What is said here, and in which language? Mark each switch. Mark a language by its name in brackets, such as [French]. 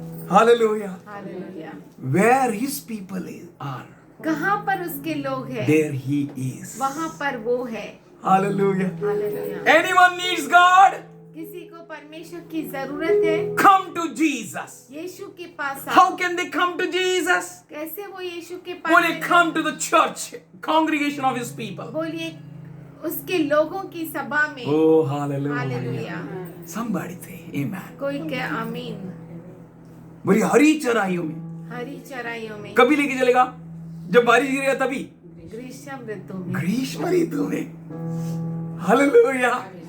[Hindi] Hallelujah. Hallelujah. [English] where his people are, [Hindi] कहाँ पर उसके लोग हैं, [English] there he is। [Hindi] वहाँ पर वो है। Hallelujah. Hallelujah. [English] anyone needs God, [Hindi] किसी को परमेश्वर की जरूरत है, [English] come to Jesus। [Hindi] यीशु के पास आओ। [English] how can they come to Jesus? [Hindi] कैसे वो यीशु के पास बोले आएंगे? [English] come to the church congregation of his people। [Hindi] बोलिए उसके लोगों की सभा में। [English] oh hallelujah, [Hindi] hallelujah. [English] somebody say amen। [Hindi] कोई कहे आमीन। बोले हरी चराइयों में हरी चराइयों में, कभी लेके चलेगा? जब बारिश गिरेगा तभी? ग्रीष्म ऋतु में, ग्रीष्म ऋतु में। हालेलुया।